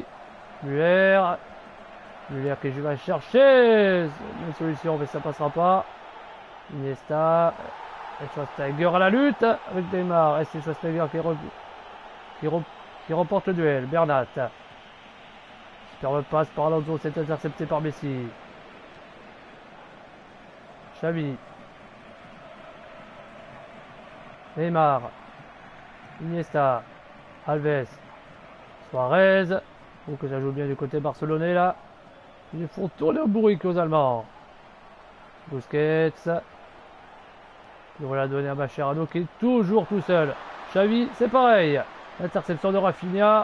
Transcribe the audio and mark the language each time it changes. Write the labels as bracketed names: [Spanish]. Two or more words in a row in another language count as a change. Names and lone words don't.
[French] Muller qui va chercher une solution mais ça passera pas. Iniesta et Schweinsteiger à la lutte avec Neymar et c'est Schweinsteiger qui remporte le duel. Bernat. Superbe passe par Alonso, c'est intercepté par Messi. Xavi. Neymar. Iniesta. Alves. Suarez. Oh, que ça joue bien du côté barcelonais là. Ils font tourner au bourrique aux Allemands. Busquets. Il va la donner à Mascherano qui est toujours tout seul. Xavi, c'est pareil. Interception de Rafinha.